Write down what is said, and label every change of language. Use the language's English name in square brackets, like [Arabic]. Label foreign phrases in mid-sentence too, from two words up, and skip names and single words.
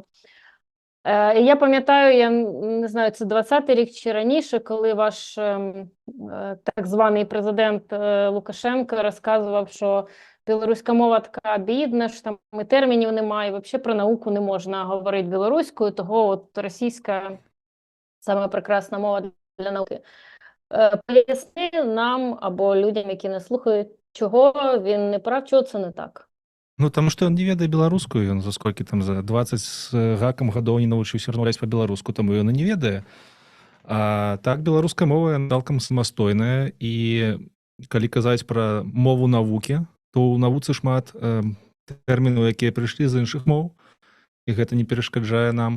[Ukrainian] І я пам'ятаю, я не знаю, це 20-й рік чи раніше, коли ваш так званий президент Лукашенко розказував, що білоруська мова така бідна, що там і термінів немає, і взагалі про науку не можна говорити білоруською, того от російська саме прекрасна мова для науки. Поясни нам або людям, які не слухають, чого він не прав, чого це не так. Ну, [Belarusian] таму што ён не ведае беларускую, ён за сколькі там за 20 з гакам гадоў не навучыўся размаўляць па-беларуску, таму ён і не ведае. А так беларуская мова цалкам самастойная, і калі казаць пра мову навукі, то ў навуцы шмат тэрмінаў, якія прыйшлі з іншых моў, і гэта не перашкаджае нам.